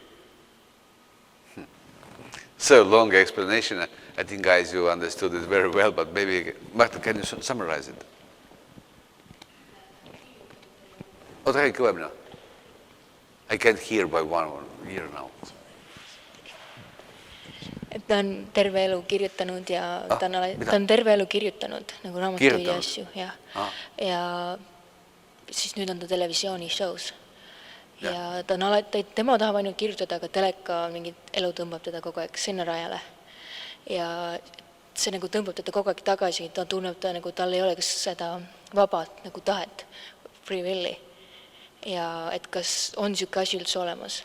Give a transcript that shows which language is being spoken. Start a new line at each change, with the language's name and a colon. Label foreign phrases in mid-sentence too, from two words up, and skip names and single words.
English: So long explanation. I think, guys, you understood it very well, but maybe, Marta, can you summarize it? Okay, go ahead now. I can't hear by one ear now.
Estonian: et ta on terve elu kirjutanud ja ta on terve elu kirjutanud nagu raamatuid ja asju ja siis nüüd on ta televisiooni-show's ja ta on alati, tema tahab ainult kirjutada, aga teleka mingit elu tõmbab teda kogu aeg sinna rajale ja see nagu tõmbab teda kogu aeg tagasi, ta tunneb nagu tal ei ole seda vaba nagu tahet,
English: free will'i
Estonian: ja et kas on siuke asi üldse olemas.